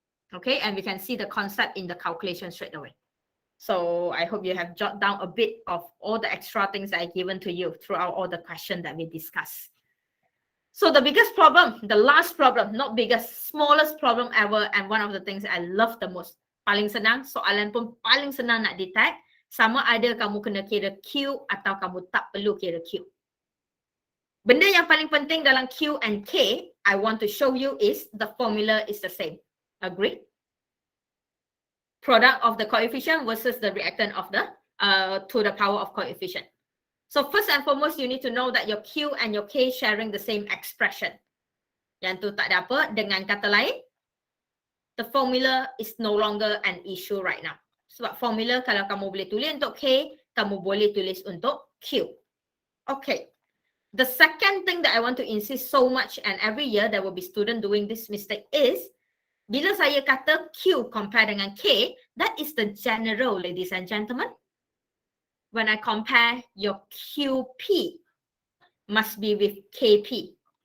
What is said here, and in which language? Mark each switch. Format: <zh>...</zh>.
<en>Okay, and we can see the concept in the calculation straight away. So I hope you have jotted down a bit of all the extra things that I given to you throughout all the questions that we discussed. So the biggest problem, the last problem, not biggest, smallest problem ever, and one of the things I love the most.</en> <ms>Paling senang, soalan pun paling senang nak detect. Sama ada kamu kena kira Q atau kamu tak perlu kira Q. Benda yang paling penting dalam</ms> <en>Q and K, I want to show you is the formula is the same. Agree? Product of the coefficient versus the reactant of the to the power of coefficient. So first and foremost, you need to know that your Q and your K sharing the same expression.</en> <ms>Yang tu tak ada apa. Dengan kata lain,</ms> <en>the formula is no longer an issue right now.</en> <ms>Sebab formula kalau kamu boleh tulis untuk K, kamu boleh tulis untuk Q. Okay.</ms> <en>The second thing that I want to insist so much, and every year there will be student doing this mistake, is</en> <ms>bila saya kata</ms> <en>Q compare dengan K, that is the general, ladies and gentlemen. When I compare, your QP must be with KP.</en>